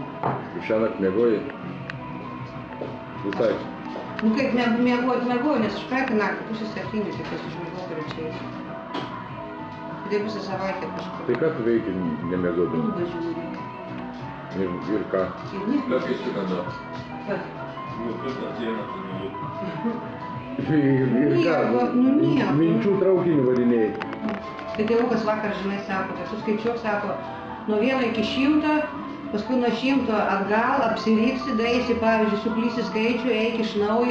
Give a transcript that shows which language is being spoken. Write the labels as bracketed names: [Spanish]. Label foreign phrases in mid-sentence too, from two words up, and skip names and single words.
[Lithuanian] Kaip šiąnakt miegojai? Visai. Nu kaip miegoju, nes aš praeitą naktį 6:30, tik aš užmigau parečiais. Tai visą savaitę kažkur. Tai ką tu veiki nemiegodami? Ilgą žiūri. Ir ką? Ir nieko. [Russian] Как еще когда? [Lithuanian] Kad? [Russian] Ну, просто отдельно [Lithuanian] Ir ką? Nu nieko. Minčių traukinį vadinėjai. Tai tėvukas vakar, žinai, sako, tai suskaičiuok, sako, nuo 1 iki 100, paskui nuo 100 atgal, apsiriksi, daeisi, pavyzdžiui, suklysi skaičių, eik iš naujo.